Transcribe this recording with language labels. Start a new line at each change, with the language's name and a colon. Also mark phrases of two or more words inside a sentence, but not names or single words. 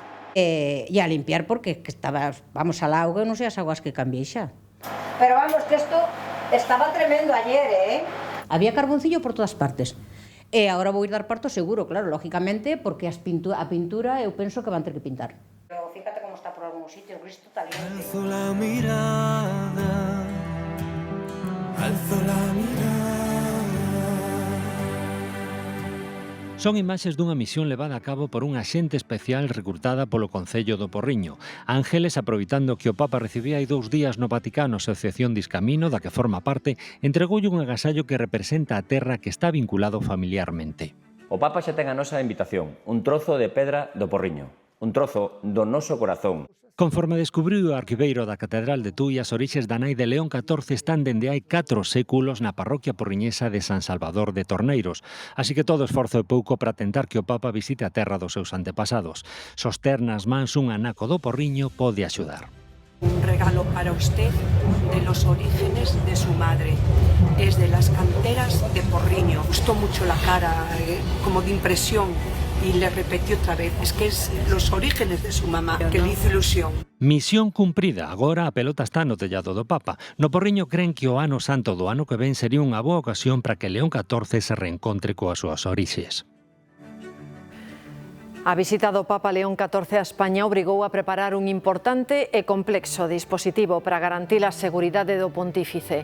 Galician: E a limpiar porque vamos al auga e non sei as aguas que cambiei xa.
Spanish: Pero vamos, que isto estaba tremendo ayer, Había carboncillo por todas partes.
Galician: E agora vou ir dar parto seguro, claro, lógicamente, porque a pintura eu penso que van ter que pintar.
Spanish: Pero fíjate como está por algún sitio,
Galician: Cristo está bien.
Spanish: Alzo la mirada, alzo la mirada.
Galician: Son imaxes dunha misión levada a cabo por unha axente especial recrutada polo Concello do Porriño. Ángeles, aproveitando que o Papa recibía hai 2 días no Vaticano a Asociación Discamino, da que forma parte, entregoulle un agasallo que representa a terra que está vinculado familiarmente. O Papa xa ten a nosa invitación, un trozo de pedra do Porriño, un trozo do noso corazón. Conforme descubriu o arquiveiro da Catedral de Tui, as orixes da nai de León XIV están dende hai 4 séculos na parroquia porriñesa de San Salvador de Torneiros. Así que todo esforzo é pouco para tentar que o Papa visite a terra dos seus antepasados. Soster nas mans un anaco do Porriño pode axudar.
Spanish: Un regalo para usted de los orígenes de su madre. Es de las canteras de Porriño. Gustó mucho la cara, como de impresión. Y le repetí otra vez, es que es los orígenes de su mamá, que le hizo ilusión.
Galician: Misión cumprida, agora a pelota está no tellado do Papa. No Porriño creen que o ano santo do ano que ven sería unha boa ocasión para que León XIV se reencontre coas súas orixes. A visita do Papa León XIV a España obrigou a preparar un importante e complexo dispositivo para garantir a seguridade do pontífice.